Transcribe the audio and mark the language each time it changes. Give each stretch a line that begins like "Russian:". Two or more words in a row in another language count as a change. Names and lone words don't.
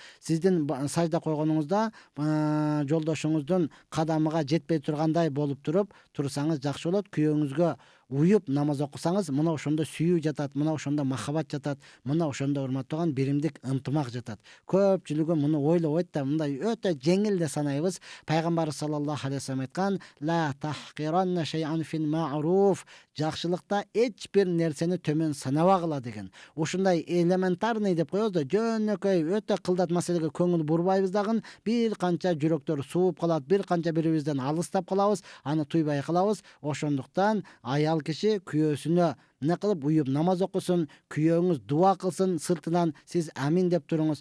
Kyrgyz: Сиздин сажда койгонуңузда жолдошуңуздун кадамыга жетпей тургандай болуп туруп турсаңыз жакшы болот. Күйөөңүзгө уюп намаз окусаңыз, мына ошондо сүйүү жатат, мына ошондо махабат жатат, мына ошондо урматтууган биримдик ынтымак жатат. Көпчүлүгү муну ойлобойт да, мындай өтө жеңил де санайбыз. Пайгамбар
Arabic: صلى الله عليه وسلم
Kyrgyz: айткан,
Arabic: لا تحقرن شيئا في المعروف.
Kyrgyz: Жакшылыкта эч бир нерсени төмөн санабагыла деген. Ушундай элементарный деп коебуз да, жөнөкөй өтө кылдат маселеге көңүл бурбайбыз дагы, бир канча жүрөктөр сууп калат, бир канча бирибизден алыстап калабыз, аны туйбай калабыз. Ошондуктан аял киши күйөөсүнө эмне кылып уюп намаз окусун, күйөөңүз дуа кылсын, сыртынан сиз амин деп туруңуз.